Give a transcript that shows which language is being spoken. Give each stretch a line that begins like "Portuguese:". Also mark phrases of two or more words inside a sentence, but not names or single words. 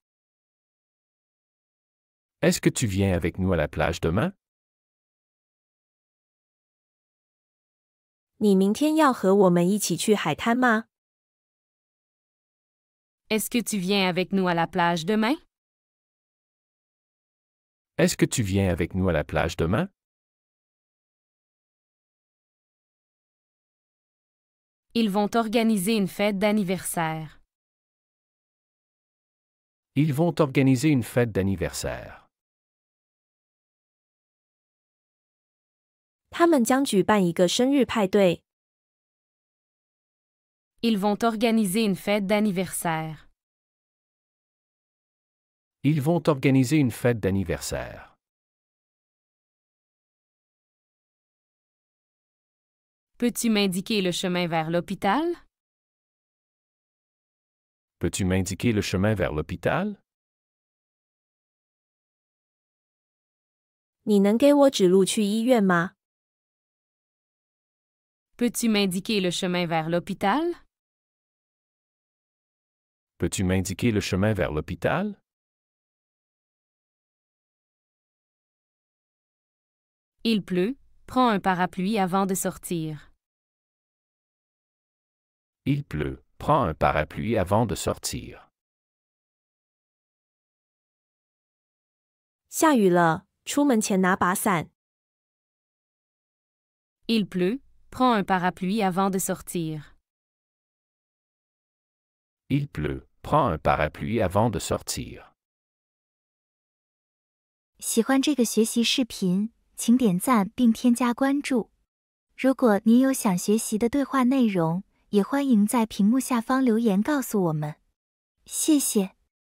French: Est-ce que tu viens avec nous à la plage demain?
Chinese: 你明天要和我们一起去海滩吗？
French: Est-ce que tu viens avec nous à la plage demain? Est-ce que tu viens avec nous à la plage demain? Ils vont organiser une fête d'anniversaire. Ils vont organiser une fête d'anniversaire.
Chinese: 他们将举办一个生日派对。
French: Ils vont organiser une fête d'anniversaire. Ils vont organiser une fête d'anniversaire. Peux-tu m'indiquer le chemin vers l'hôpital? Peux-tu m'indiquer le chemin vers l'hôpital?
Chinese: 你能给我指路去医院吗？
French: Peux-tu m'indiquer le chemin vers l'hôpital? Peux-tu m'indiquer le chemin vers l'hôpital? Il pleut, prends un parapluie avant de sortir. Il pleut, prends un parapluie avant de sortir.
Chinese: 下雨了，出门前拿把伞。
French: Il pleut, prends un parapluie avant de sortir. Il pleut, prends un parapluie avant de sortir.
Chinese: 喜欢这个学习视频，请点赞并添加关注。如果您有想学习的对话内容，也欢迎在屏幕下方留言告诉我们。谢谢。